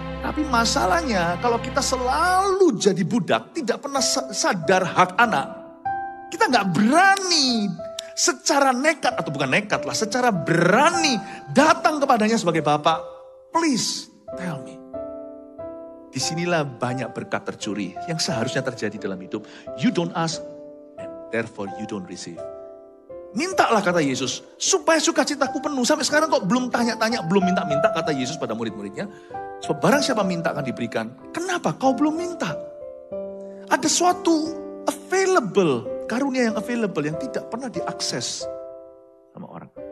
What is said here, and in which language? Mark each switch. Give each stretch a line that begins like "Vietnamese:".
Indonesian: Tapi masalahnya kalau kita selalu jadi budak, tidak pernah sadar hak anak. Kita nggak berani secara nekat, atau bukan nekat lah, secara berani datang kepadanya sebagai Bapak.
English: Please tell me.
Indonesian: Disinilah banyak berkat tercuri yang seharusnya terjadi dalam hidup.
English: You don't ask, and therefore you don't receive.
Indonesian: Mintalah kata Yesus, supaya sukacitaku penuh. Sampai sekarang kok belum tanya-tanya, belum minta-minta kata Yesus pada murid-muridnya. Sebab barang siapa minta akan diberikan. Kenapa kau belum minta? Ada suatu available, karunia yang available yang tidak pernah diakses sama orang.